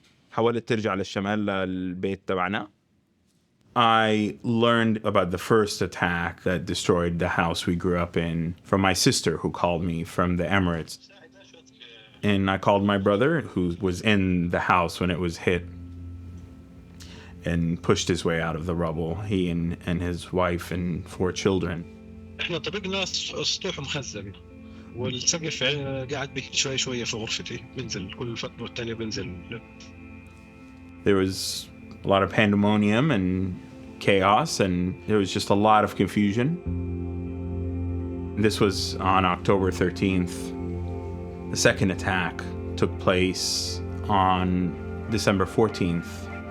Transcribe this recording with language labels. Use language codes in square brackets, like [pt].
[ar] حاولت ترجع للشمال للبيت تبعنا. [en] I learned about the first attack that destroyed the house we grew up in from my sister, who called me from the Emirates. And I called my brother, who was in the house when it was hit, and pushed his way out of the rubble, he and his wife and 4 children. [ar] احنا طرقنا السطوح مخزن والسقف قاعد بيحكي شوي شوية في غرفتي بنزل كل فترة والتانية بنزل. [en] There was a lot of pandemonium and chaos, and there was just a lot of confusion. This was on October 13th. The second attack took place on December 14th.